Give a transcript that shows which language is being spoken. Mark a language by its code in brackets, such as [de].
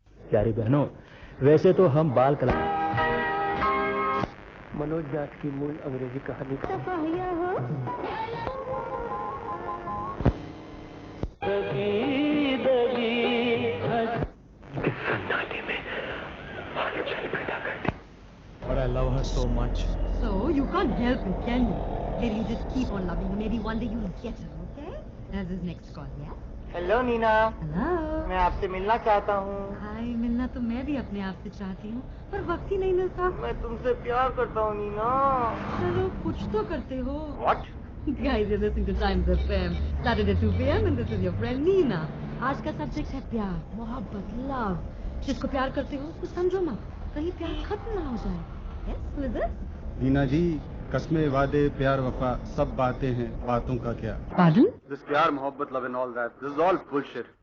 [hi] प्यारी बहनों, वैसे तो हम बाल कला मनोज व्यास की मूल अंग्रेजी कहानी का सन्नाटे में हलचल पैदा करती। [en] But I love her so much. So you can't help it, can you? Maybe you just keep on loving her. Maybe one day you'll get her, okay? That's his next call, yeah? [hi] Hello Neena. Hello. मैं आपसे मिलना चाहता हूँ। हाय, मिलना तो मैं भी अपने आप से चाहती हूँ, पर वक्त ही नहीं मिलता। मैं तुमसे प्यार करता हूँ नीना। चलो कुछ तो करते हो। [en] What? Guys, you're listening to Times FM. Saturday 2 p.m. and this is your friend Nina. [hi] आज का सब्जेक्ट है प्यार, मोहब्बत, लव। जिसको प्यार करते हो उसको समझो मत, कहीं प्यार खत्म ना हो जाए। [en] Yes, who is this? [hi] Neena जी, कस्में वादे प्यार वफा सब बातें हैं, बातों का क्या? [en] Pardon? This प्यार मोहब्बत love and all that, this is all bullshit.